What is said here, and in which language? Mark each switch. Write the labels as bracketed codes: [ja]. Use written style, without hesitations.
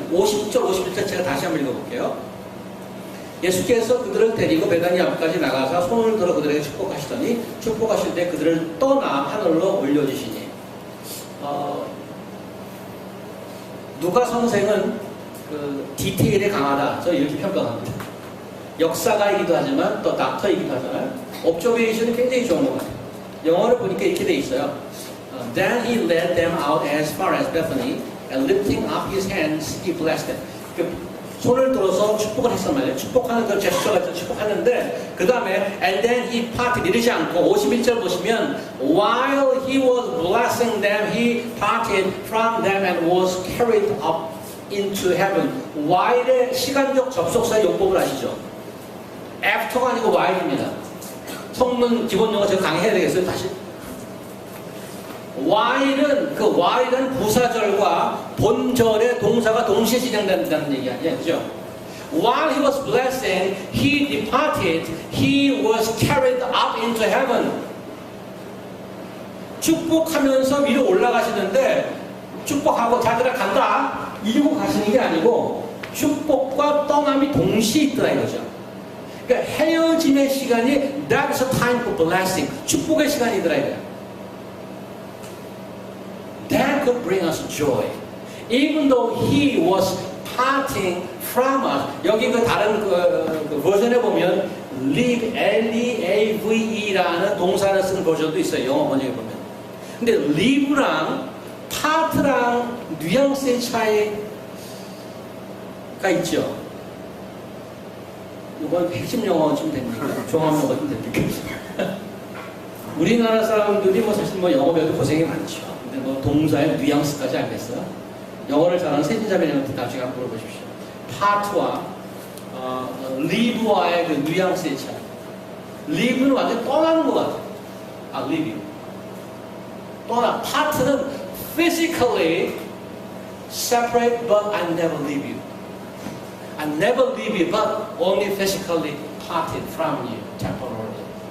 [ko] 50절, 51절 제가 다시 한번 읽어볼게요. 예수께서 그들을 데리고 베다니 앞까지 나가서 손을 들어 그들에게 축복하시더니 축복하실 때 그들을 떠나 하늘로 올려주시니. 누가 선생은 그 디테일에 강하다. 저 이렇게 평가합니다. 역사가이기도 하지만 또 닥터이기도 하잖아요. 옵저베이션이 굉장히 좋은 것 같아요. 영어를 보니까 이렇게 돼 있어요. [en] Then he led them out as far as Bethany, and lifting up his hands, he blessed them. [ko] 손을 들어서 축복을 했단 말이에요. 축복하는 그 제스처가 있죠. 축복하는데 그 다음에 [en] and then he parted [ko] 이러지 않고 51절 보시면 [en] while he was blessing them, he parted from them and was carried up into heaven. [ko] while의 시간적 접속사의 용법을 아시죠? after가 아니고 while입니다. 성문 기본 용어 제가 강의해야 되겠어요. 다시. while은 부사절과 본절의 동사가 동시에 진행된다는 얘기 아니죠? [en] While he was blessing, he departed, he was carried up into heaven. [ko] 축복하면서 위로 올라가시는데 축복하고 자들아 간다 이러고 가시는 게 아니고 축복과 떠남이 동시에 있더라 이거죠. 그러니까 헤어짐의 시간이 [en] that is a time for blessing. [ko] 축복의 시간이더라 이거예요. [en] That could bring us joy. Even though he was parting from us. [ko] 여기 그 다른 그 버전에 보면 leave, L-E-A-V-E라는 동사를 쓴 버전도 있어요. 영어 번역에 보면. 근데 leave랑 part랑 뉘앙스의 차이가 있죠. 이건 핵심 영어 좀 됩니까? 종합 영어 좀 됩니까? 우리나라 사람들이 사실 영어 배우도 고생이 많죠. 근데 동사의 뉘앙스까지 알겠어요? 영어를 잘하는 세진자매님한테 나중에 한번 물어보십시오. 파트와 live와의 그 뉘앙스의 차이. live는 완전 떠나는 것 같아요. live. 떠나. [en] 파트는 physically separate, but I never leave you. I never leave you, but only physically parted from you temporarily.